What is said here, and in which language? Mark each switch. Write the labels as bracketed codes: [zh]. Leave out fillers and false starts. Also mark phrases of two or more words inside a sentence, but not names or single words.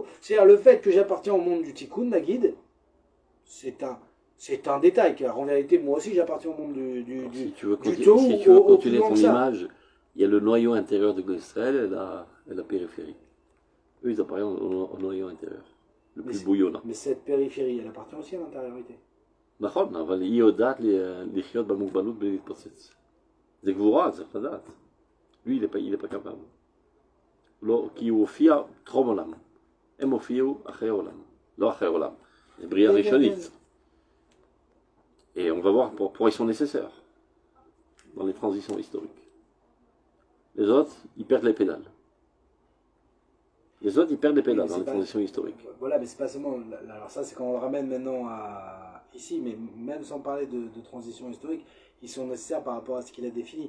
[fr] C'est-à-dire, le fait que j'appartiens au monde du Tikkun, ma guide, c'est un détail, car en réalité, moi aussi, j'appartiens au monde si tu veux continuer ton image, il y a le noyau intérieur de Israël et la périphérie. Eux, ils appartiennent au noyau intérieur, le plus bouillonnant. Mais cette périphérie, elle appartient aussi à l'intériorité. [he] נכון, אבל היא יודעת לחיות במוגבלות בלי להתפוצץ. זה גבורה, זה לדעת. [fr] lui, il n'est pas capable. [he] לא, כי הוא הופיע טרום עולם. הם הופיעו אחרי עולם. לא אחרי עולם. זה בריאה ראשונית. [fr] Et on va voir pourquoi ils sont nécessaires dans les transitions historiques. Les autres, ils perdent les pédales. Les autres, ils perdent les pédales dans les transitions historiques. Voilà, mais c'est pas seulement... Alors ça, c'est quand on le ramène maintenant ici, mais même sans parler de transition historique, ils sont nécessaires par rapport à ce qu'il a défini.